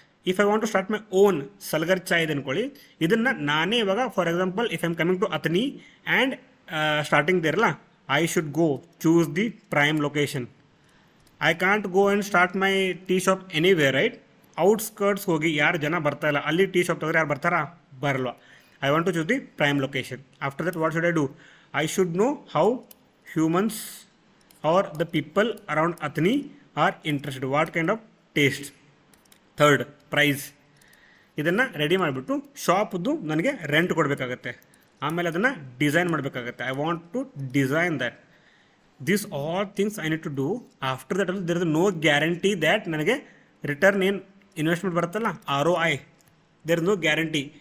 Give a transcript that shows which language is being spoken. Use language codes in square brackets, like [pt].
[en] if I want to start my own ಸಲ್ಗರ್ ಚಾಯ್ [kn] ಇದೆ ಅಂದ್ಕೊಳ್ಳಿ. ಇದನ್ನು ನಾನೇ ಇವಾಗ [en] For example, if I am coming to Athani and starting ದೇರಲ್ಲ, I should go choose the prime location. I can't go and start my tea shop anyway, right? [kn] Outskirts ಹೋಗಿ ಯಾರು ಜನ ಬರ್ತಾ ಇಲ್ಲ, ಅಲ್ಲಿ ಟೀ ಶಾಪ್ ತೆಗೆದ್ರೆ ಯಾರು ಬರ್ತಾರಾ? ಬರಲ್ವಾ? [en] I want to choose the prime location. After that, what should I do? I should know how humans or the people around Athani are interested. What kind of taste? Third, price. [kn] ಇದನ್ನು ready ಮಾಡಿಬಿಟ್ಟು ಶಾಪ್ದು ನನಗೆ rent ಕೊಡಬೇಕಾಗತ್ತೆ. ಆಮೇಲೆ ಅದನ್ನು design ಮಾಡಬೇಕಾಗತ್ತೆ. [en] I want to design that. This all things I need to do. After that there is no guarantee that [kn] ನನಗೆ return ಏನು investment ಬರುತ್ತಲ್ಲ, [en] ROI, there is no guarantee.